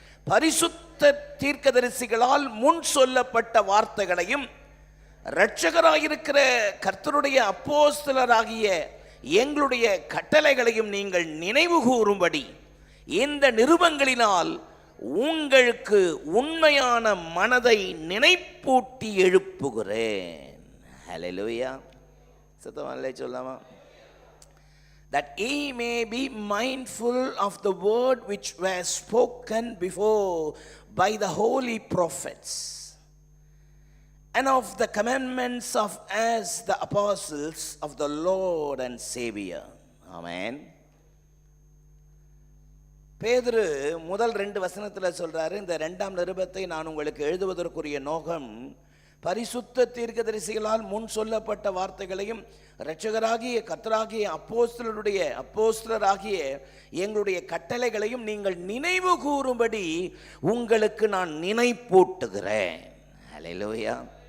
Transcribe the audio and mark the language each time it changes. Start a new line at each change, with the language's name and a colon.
Tamil: பரிசுத்த தீர்க்கதரிசிகளால் முன் சொல்லப்பட்ட வார்த்தைகளையும் இரட்சகராயிருக்கிற கர்த்தருடைய அப்போஸ்தலராகிய எங்களுடைய கட்டளைகளையும் நீங்கள் நினைவு கூறும்படி இந்த நிருபங்களினால் உங்களுக்கு உண்மையான மனதை நினைப்பூட்டி எழுப்புகிறேன். ஹல்லேலூயா. சத்தமாலே சொல்லாமா?
English: That ye may be mindful of the word which was spoken before by the holy prophets, and of the commandments of us the apostles of the Lord and Savior. Amen.
Tamil: பேதுரு முதல் 2 வசனத்துல சொல்றாரு, இந்த 2ஆம் நிருபத்தை நான் உங்களுக்கு எழுதுவதற்குரிய நோக்கம் பரிசுத்த தீர்க்கதரிசிகளால் முன் சொல்லப்பட்ட வார்த்தைகளையும் இரட்சகராகிய கர்த்தராகிய அப்போஸ்தலராகிய எங்களுடைய கட்டளைகளையும் நீங்கள் நினைவு கூறும்படி உங்களுக்கு நான் நினைப்பூட்டுகிறேன். ஹல்லேலூயா.